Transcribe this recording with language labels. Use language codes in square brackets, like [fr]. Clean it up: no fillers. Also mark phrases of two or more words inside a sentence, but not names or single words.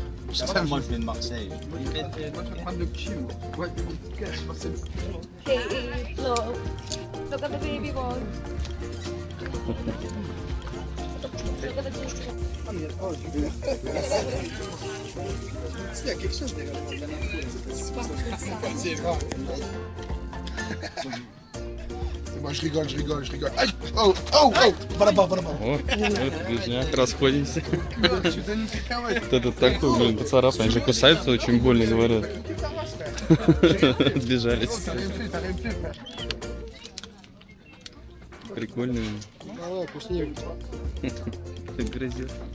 [fr] Moi, je viens de Marseille. [en] Hey, look. Look at the baby one. Look at the baby. [fr] Moi, je rigole. Aïe. Oh, va là-bas. [ru] О, вот, ближняк, расходимся. Вот это такой, блин, поцарапан. Они же кусаются, очень больно говорят. Сбежались. Прикольно. Ты грызет.